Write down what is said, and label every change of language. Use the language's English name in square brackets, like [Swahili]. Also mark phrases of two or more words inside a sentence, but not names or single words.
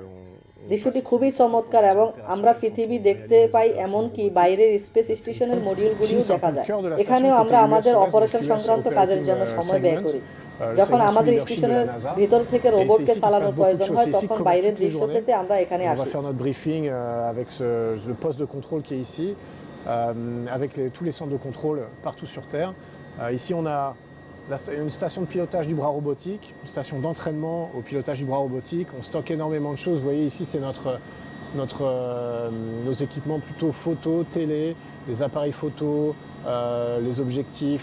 [Bangla] দৃশ্যটি খুবই চমৎকার এবং আমরা পৃথিবী দেখতে পাই, এমনকি বাইরের স্পেস স্টেশনের মডিউলগুলিও দেখা যায়। এখানেও আমরা আমাদের অপারেশন সংক্রান্ত কাজের জন্য সময় ব্যয় করি। যখন আমাদের স্টেশনের ভিতর থেকে রোবটকে চালানোর প্রয়োজন হয়, তখন বাইরের দৃশ্য পেতে আমরা এখানে [French] On va [Bangla] আসি। [French] faire notre briefing avec le poste de contrôle qui est ici, avec tous les centres de contrôle partout sur Terre. Ici, on a une station de pilotage du bras robotique, une station d'entraînement au pilotage du bras robotique. On stocke énormément de choses. Vous voyez ici, c'est nos équipements plutôt photo, télé, les appareils photo, les objectifs.